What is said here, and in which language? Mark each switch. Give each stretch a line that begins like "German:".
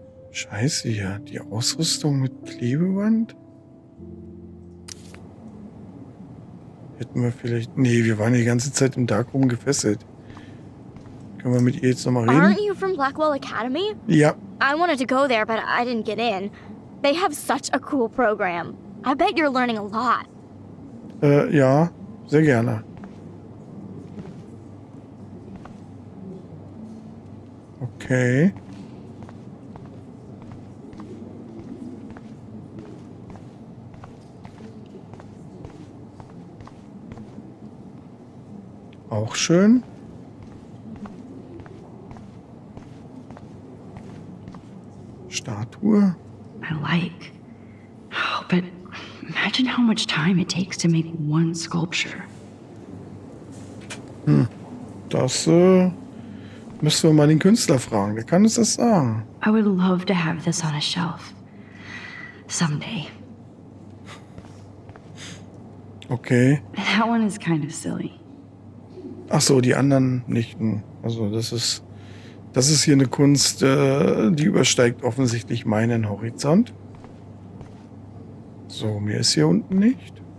German: Scheiße hier, die Ausrüstung mit Klebeband? Hätten wir vielleicht... Nee, wir waren die ganze Zeit im Darkroom gefesselt. Können wir mit ihr jetzt nochmal reden?
English: Aren't you from Blackwell Academy?
German: Ja.
English: I wanted to go there, but I didn't get in. They have such a cool program. I bet you're learning a lot.
German: Ja, sehr gerne. Okay. Auch schön. Statue.
English: I like. Oh, but imagine how much time it takes to make one sculpture.
German: Das müssen wir mal den Künstler fragen. Der kann uns das sagen.
English: I would love to have this on a shelf. Someday. Okay. That one is kind of silly.
German: Ach so, die anderen nicht. Also das ist hier eine Kunst, die übersteigt offensichtlich meinen Horizont. So, mehr ist hier unten nicht.